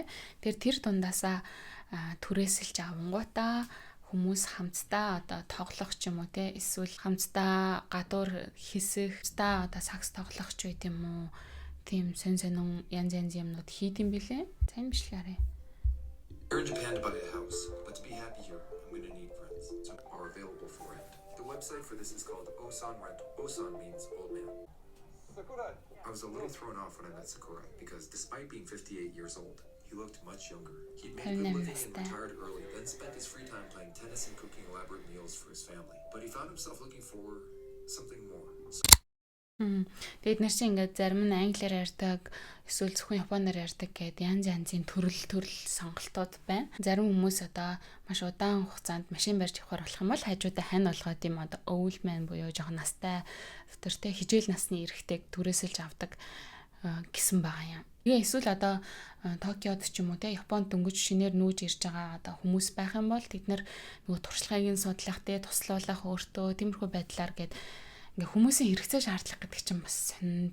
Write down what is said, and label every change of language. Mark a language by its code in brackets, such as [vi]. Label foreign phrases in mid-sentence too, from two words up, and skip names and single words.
[mn] Тэр дундаасаа түрээсэлж авангуудаа хүмүүс хамтдаа одоо тоглох ч юм уу те эсвэл хамтдаа гадуур хэсэх та одоо сакс тоглох ч байт юм уу. Тийм сонин янз юмнууд хийд юм билэ. Сайн бишлээрээ. [en] We're in Japan to buy a house, but to be happy here, I'm going to need friends who are available for rent. The website for this is called Osan Rental. Osan means old man. I was a little thrown off when I met Sakurai because despite being 58 years old, he looked much younger. He'd made a good living and retired early, then spent his free time playing tennis and cooking elaborate meals for his family. But he found himself looking for something more. [mn] Тэгээд нар чинь ингээд зарим нь англиар ярьдаг, эсвэл зөвхөн японоор ярьдаг гэдэг янзын төрөл сонголтууд байна. Зарим хүмүүс одоо маш удаан хугацаанд машин барьж явахаар болох юм бол хажуудаа хань болгоод юм одоо [en] old man [mn] буюу жоохон настай өвтөртэй хижээл насны эрэгтэйг түрээсэлж авдаг гэсэн байгаа юм. Эсвэл одоо Токиод ч юм уу те Японд дөнгөж шинээр нүүж ирж байгаа одоо хүмүүс байх юм бол тэд нар нөгөө туршлагыг нь судлах те туслуулах өөртөө тиймэрхүү байдлаар гээд ингээ хүмүүсийн хэрэгцээ шаардлага гэдэг чинь бас сонин.